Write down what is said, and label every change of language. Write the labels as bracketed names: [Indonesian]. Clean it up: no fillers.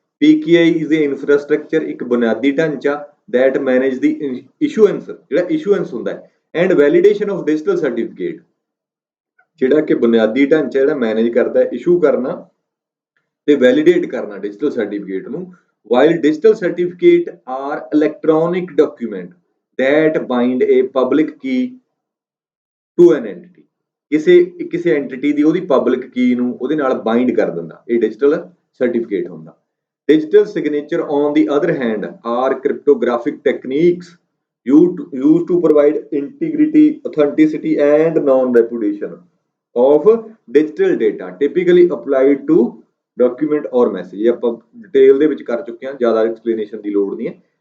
[English] PKI is a infrastructure, [Punjabi] ਇੱਕ ਬੁਨਿਆਦੀ ਢਾਂਚਾ [English] that manage the issuance, [Punjabi] ਜਿਹੜਾ issuance ਹੁੰਦਾ ਹੈ, [English] and validation of digital certificate, [Punjabi] ਜਿਹੜਾ ਕਿ ਬੁਨਿਆਦੀ ਢਾਂਚਾ ਜਿਹੜਾ ਮੈਨੇਜ ਕਰਦਾ ਹੈ ਇਸ਼ੂ ਕਰਨਾ ਤੇ ਵੈਲੀਡੇਟ ਕਰਨਾ ਡਿਜੀਟਲ ਸਰਟੀਫਿਕੇਟ ਨੂੰ। [English] while digital certificate are electronic document that bind a public key to an entity, [Punjabi] ਕਿਸੇ ਐਂਟੀਟੀ ਦੀ ਉਹਦੀ ਪਬਲਿਕ ਕੀ ਨੂੰ ਉਹਦੇ ਨਾਲ ਬਾਈਂਡ ਕਰ ਦਿੰਦਾ, ਇਹ ਡਿਜੀਟਲ ਸਰਟੀਫਿਕੇਟ ਹੁੰਦਾ। [English] Digital signature, on the other hand, are cryptographic techniques used to provide integrity, authenticity, and non-repudiation of digital data, typically applied to document or message। [Punjabi] ਆਪਾਂ ਡਿਟੇਲ ਦੇ ਵਿੱਚ ਕਰ ਚੁੱਕੇ ਹਾਂ, ਜ਼ਿਆਦਾ ਐਕਸਪਲੇਨੇਸ਼ਨ ਦੀ ਲੋੜ ਨਹੀਂ ਹੈ।